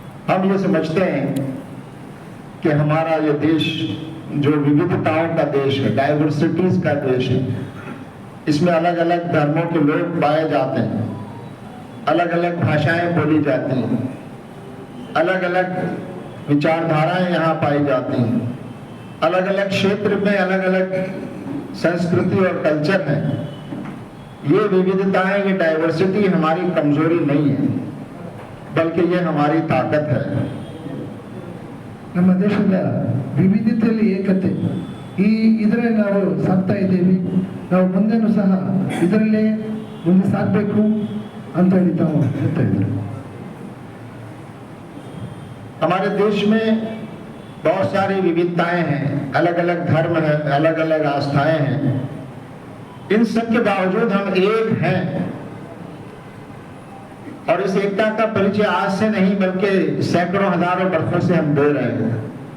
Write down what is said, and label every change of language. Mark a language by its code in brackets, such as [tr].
[hi] हम ये समझते हैं कि हमारा ये देश जो विविधताओं का देश है, डाइवर्सिटीज का देश है, इसमें अलग अलग धर्मों के लोग पाए जाते हैं, अलग अलग भाषाएं बोली जाती हैं, अलग अलग विचारधाराएं यहाँ पाई जाती हैं, अलग अलग क्षेत्र में अलग अलग संस्कृति और कल्चर है। ये विविधताएं, ये डाइवर्सिटी हमारी कमजोरी नहीं है, बल्कि ये हमारी ताकत है। [kn] ನಮ್ಮ ದೇಶದ ವಿವಿಧತೆಯಲ್ಲಿ ಏಕತೆ, ಇದರಲ್ಲಿ ನಾವು ಸಾಗ್ತಾ ಇದ್ದೀವಿ, ನಾವು ಮುಂದೆನೂ ಸಹ ಇದರಲ್ಲೇ ಮುಂದೆ ಸಾಗಬೇಕು ಅಂತ ಹೇಳಿ ತಾವು ಹೇಳ್ತಾ ಇದ್ದಾರೆ। [hi] हमारे देश में बहुत सारी विविधताएं हैं, अलग अलग धर्म है, अलग अलग आस्थाएं हैं, इन सब के बावजूद हम एक हैं और इस एकता का परिचय आज से नहीं बल्कि सैकड़ों हजारों वर्षों से हम दे रहे हैं।